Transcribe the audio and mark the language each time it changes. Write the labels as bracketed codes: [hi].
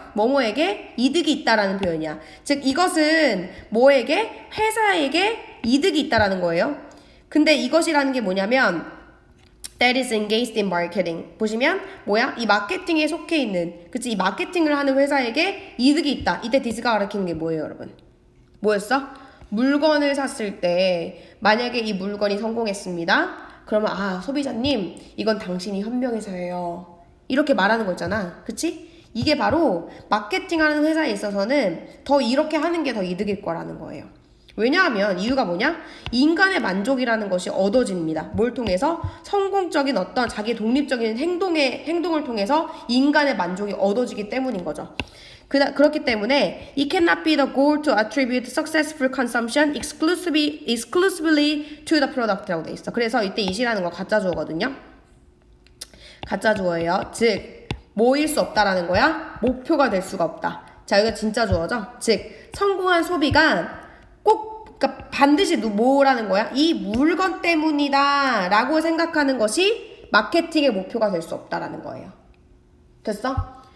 [ko] 뭐뭐에게 이득이 있다라는 표현이야. 즉 이것은 뭐에게? 회사에게 이득이 있다라는 거예요. 근데 이것이라는 게 뭐냐면 [en] that is engaged in marketing. [ko] 보시면 뭐야? 이 마케팅에 속해 있는 그치? 이 마케팅을 하는 회사에게 이득이 있다. 이때 this가 가리키는 게 뭐예요, 여러분? 뭐였어? 물건을 샀을 때 만약에 이 물건이 성공했습니다. 그러면 소비자님 이건 당신이 현명해서예요. 이렇게 말하는 거잖아. 그치? 이게 바로 마케팅하는 회사에 있어서는 더 이렇게 하는 게 더 이득일 거라는 거예요. 왜냐하면 이유가 뭐냐? 인간의 만족이라는 것이 얻어집니다. 뭘 통해서? 성공적인 어떤 자기 독립적인 행동을 통해서 인간의 만족이 얻어지기 때문인 거죠. 그렇기 때문에 [en] it cannot be the goal to attribute successful consumption exclusively to the product [ko] 라고 돼 있어. 그래서 이때 it이라는 거 가짜 주어거든요. 가짜 주어예요. 즉 뭐일 수 없다라는 거야? 목표가 될 수가 없다. 자, 여기가 진짜 주어죠. 즉 성공한 소비가 그러니까 반드시 뭐라는 거야? 이 물건 때문이다 라고 생각하는 것이 마케팅의 목표가 될 수 없다라는 거예요. 됐어?